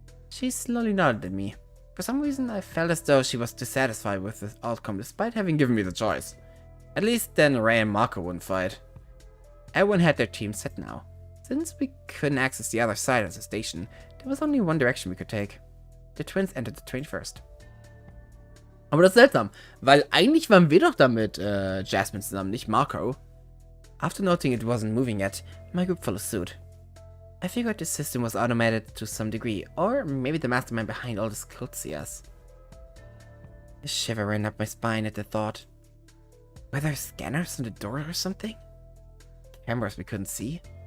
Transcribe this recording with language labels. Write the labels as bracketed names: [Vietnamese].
[English] She slowly nodded at me. For some reason, I felt as though she was dissatisfied with the outcome despite having given me the choice. At least then Ray and Marco wouldn't fight. Everyone had their team set now. Since we couldn't access the other side of the station, there was only one direction we could take. The twins entered the train first. [German] Aber das ist seltsam, weil eigentlich waren wir doch da mit Jasmine zusammen, nicht Marco. [English] After noting it wasn't moving yet, my group followed suit. I figured the system was automated to some degree, or maybe the mastermind behind all this could see us. A shiver ran up my spine at the thought. Were there scanners on the door or something? Cameras we couldn't see?